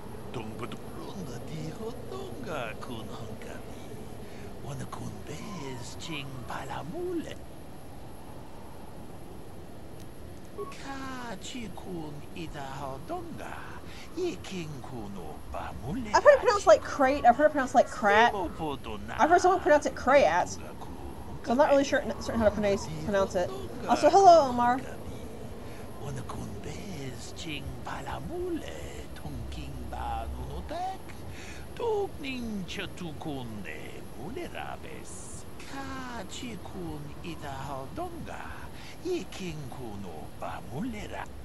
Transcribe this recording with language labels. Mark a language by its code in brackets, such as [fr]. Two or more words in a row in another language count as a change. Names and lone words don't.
[en] Ronda di hotonga kun hankami. Wana kun bez ching palamule. Ka chi kun ida hodonga. Ye king kuno pamule. I've heard it pronounced like crate. I've heard it pronounced like crat. I've heard someone pronounce it crayat. So I'm not really certain how to pronounce it. Also, hello, Omar. Wana kun bez ching palamule. Tonking ba nunotek. Tokning chatukunde mulerabes. Ka chi kun ida hodonga. Ye king kuno pamulera.